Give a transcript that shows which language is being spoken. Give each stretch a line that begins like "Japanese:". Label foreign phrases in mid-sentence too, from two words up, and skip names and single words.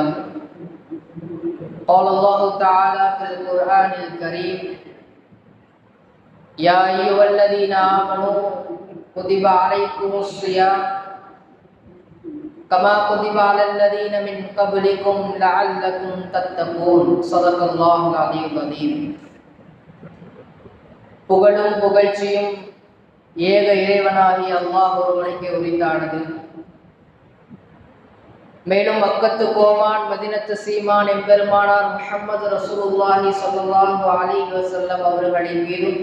Arabic: قال الله تعالى في القرآن الكريم يا أيها الذين آمنوا كتب عليكم الصيام كما كتب على الذين من قبلكم لعلكم تتقون. صدق الله العلي العظيم.
Tamil: புகழும் புகழ்ச்சியும் ஏக இறைவனாகிய அல்லாஹ் ஒருவனுக்கே உரித்தானது. மேலும் மக்கத்து கோமான் மதினத்து சீமான் எம்பெருமானார் முஹம்மது
Arabic: رسول الله صلى الله عليه وسلم
Tamil: அவர்களின் மீதும்